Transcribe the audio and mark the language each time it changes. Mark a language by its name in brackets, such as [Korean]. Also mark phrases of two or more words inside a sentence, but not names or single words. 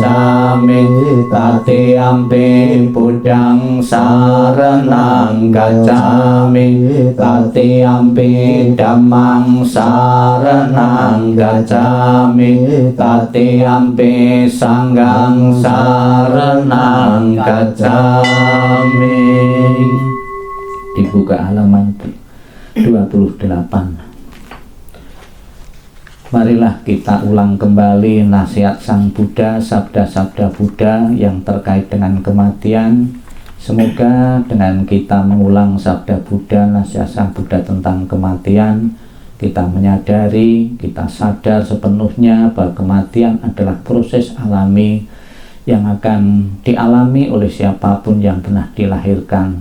[Pali] gacchami tatiyampi buddhang saranang gacchami tatiyampi dhammang saranang gacchami tatiyampi sanghang saranang gacchami. [Indonesian] Dibuka halaman 28. Marilah kita ulang kembali nasihat Sang Buddha, sabda-sabda Buddha yang terkait dengan kematian. Semoga dengan kita mengulang sabda Buddha, nasihat Sang Buddha tentang kematian, kita menyadari, kita sadar sepenuhnya bahwa kematian adalah proses alami yang akan dialami oleh siapapun yang pernah dilahirkan.